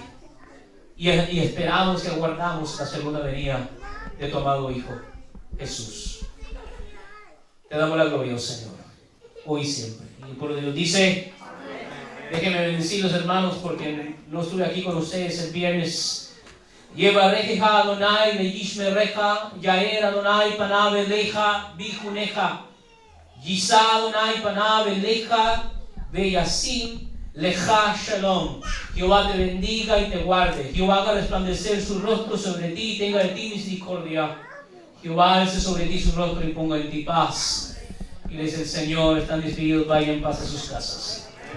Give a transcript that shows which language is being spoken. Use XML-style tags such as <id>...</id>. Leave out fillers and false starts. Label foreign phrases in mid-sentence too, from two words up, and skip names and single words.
<es>Y esperamos y aguardamos la segunda venida de tu amado Hijo, Jesús. Te damos la gloria, oh Señor, hoy y siempre. Y el pueblo de Dios dice, déjenme bendecir los hermanos porque no estuve aquí con ustedes el viernes.</es> <he>יברכך אדוני וישמרך, יאר אדוני פניו אליך ויחנך, ישא אדוני פניו אליך וישם לך שלום.</he> <es>Jehová te bendiga y te guarde. Jehová haga resplandecer su rostro sobre ti y tenga de ti misericordia. Jehová alce sobre ti su rostro y ponga en ti paz. Y les el Señor, están despedidos, vayan en paz a sus casas.</es>